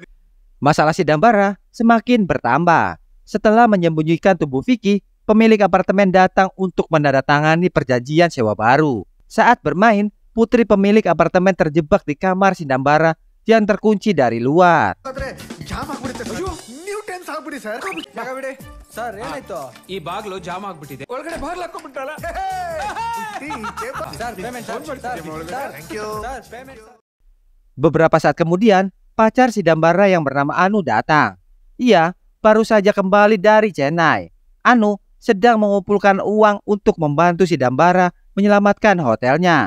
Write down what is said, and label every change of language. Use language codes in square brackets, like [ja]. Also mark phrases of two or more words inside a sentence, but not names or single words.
[id] Masalah si Dambara semakin bertambah. Setelah menyembunyikan tubuh Vicky, pemilik apartemen datang untuk menandatangani perjanjian sewa baru. Saat bermain, putri pemilik apartemen terjebak di kamar si Dambara yang terkunci dari luar. [kn] ಈ ಬಾಗ್ಲು ಜಾಮ್ ಆಗ್ಬಿಟ್ಟಿದೆ ಒಳಗಡೆ ಬಾಗ್ಲು ಹಾಕೊಂಡ್ಬಿಟ್ಟಾಳ [id] Beberapa saat kemudian, pacar si Dambara yang bernama Anu datang. Ia baru saja kembali dari Chennai. Anu sedang mengumpulkan uang untuk membantu si Dambara menyelamatkan hotelnya.